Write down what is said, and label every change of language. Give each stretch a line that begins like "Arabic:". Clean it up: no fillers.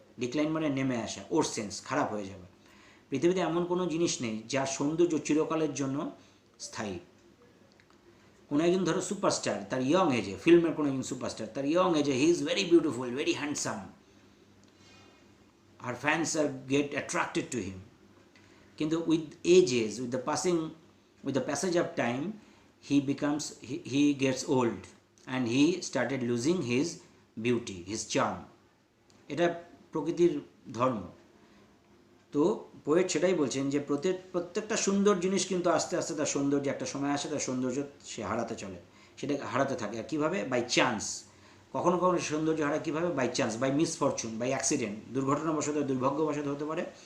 Bangla: Decline মানে নেমে আসা, ওর সেন্স খারাপ হয়ে যাবে। পৃথিবীতে এমন কোনো জিনিস নেই যার সৌন্দর্য চিরকালের জন্য স্থায়ী। কোনো একজন ধরো সুপারস্টার, তার ইয়ং এজে, ফিল্মের কোনো একজন সুপারস্টার, তার ইয়ং এজে he is very beautiful, very handsome,
English: her fans are get attracted to him.
Bangla: কিন্তু
English: with ages, with the passage of time, he gets old and he started losing his beauty, his charm.
Bangla: এটা প্রকৃতির ধর্ম। তো poet সেটাই বলছেন যে প্রত্যেকটা সুন্দর জিনিস কিন্তু আস্তে আস্তে তার সৌন্দর্য, একটা সময় আসে তার সৌন্দর্য সে হারাতে চলে, সেটা হারাতে থাকে। আর কীভাবে? By chance. কখনো কখনো সৌন্দর্য হারায় কীভাবে? By chance, by misfortune, by accident, দুর্ঘটনাবশত, দুর্ভাগ্যবশত হতে পারে।